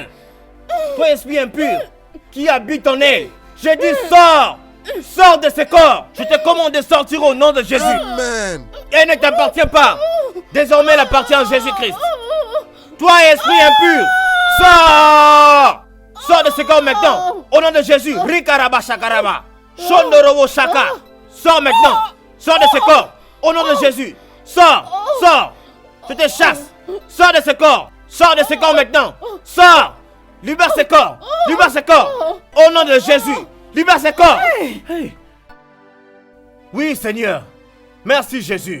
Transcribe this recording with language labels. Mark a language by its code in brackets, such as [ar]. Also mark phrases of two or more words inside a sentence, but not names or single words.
[fr] Toi, esprit impur qui habite en elle. Je dis sors. Sors de ce corps. Je te commande de sortir au nom de Jésus. Amen. Elle ne t'appartient pas. Désormais, elle appartient à Jésus-Christ. Toi, esprit impur, sors. Sors de ce corps maintenant. Au nom de Jésus. Rikaraba shakaraba. Shondorobo shaka. Sors maintenant. Sors de ce corps. Au nom de Jésus. Sors. Sors. Je te chasse. Sors de ce corps. Sors de ce corps maintenant. Sors. Libère ce corps. Libère ce corps. Au nom de Jésus. Libère ce corps. Hey, Oui, Seigneur. Merci, Jésus.